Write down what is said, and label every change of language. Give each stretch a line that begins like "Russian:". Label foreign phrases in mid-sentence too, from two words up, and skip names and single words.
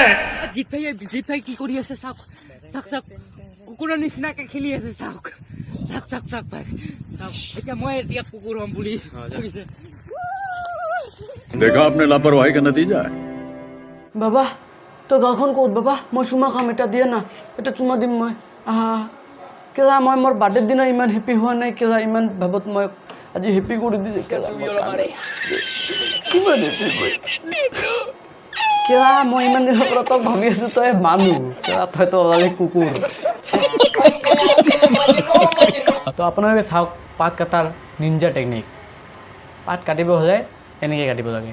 Assamese: জিত ভাই কি কৰি আছে চাওক চাওক চাওক কুকুৰৰ নিচিনাকে খেলি আছে চাওক চাওক চাওক চাওক ভাই চাওক এতিয়া মই এতিয়া কুকুৰ হ'ম বুলি ভাবিছে
Hindi: देखा आपने लापरवाही का नतीजा है।
Assamese: বাবা তোৰ গাঁওখন ক'ত বাবা মই চুমা খাম এটা দিয়ে না এটা চুমা দিম মই কেলা মই মোৰ বাৰ্থডেৰ দিনা ইমান হেপী হোৱা নাই কেলা ইমান ভাবত মই আজি হেপী কৰি দিছে কেলা কিমান হেপী মই কেলা মই ইমান দিনৰ পৰা তই ভাবি আছোঁ তই মানুহ কেলা তইতো ওলালি কুকুৰ তো আপোনালোকে চাওক পাত কটাৰ
English: ninja technique
Assamese: পাত কাটিব হ'লে এনেকৈ কাটিব লাগে